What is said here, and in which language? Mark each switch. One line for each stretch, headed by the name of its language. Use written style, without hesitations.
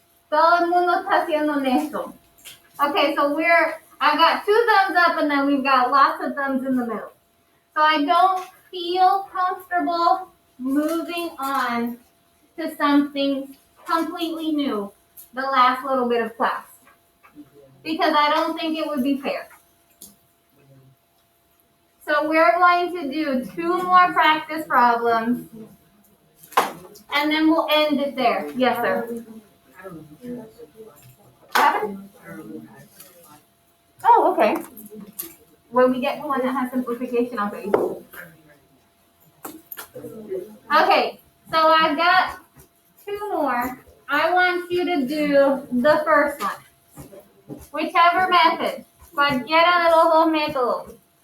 Spanish: Todo el mundo está siendo honesto.
English: Okay, so I got 2 thumbs up and then we've got lots of thumbs in the middle. So I don't feel comfortable moving on to something completely new the last little bit of class. Because I don't think it would be fair. So we're going to do 2 more practice problems and then we'll end it there. Yes, sir. Oh, okay. When we get to one that has simplification, I'll show you. Okay, so I've got 2 more. I want you to do the first one. Whichever method.
Spanish: Cualquiera de los 2 métodos.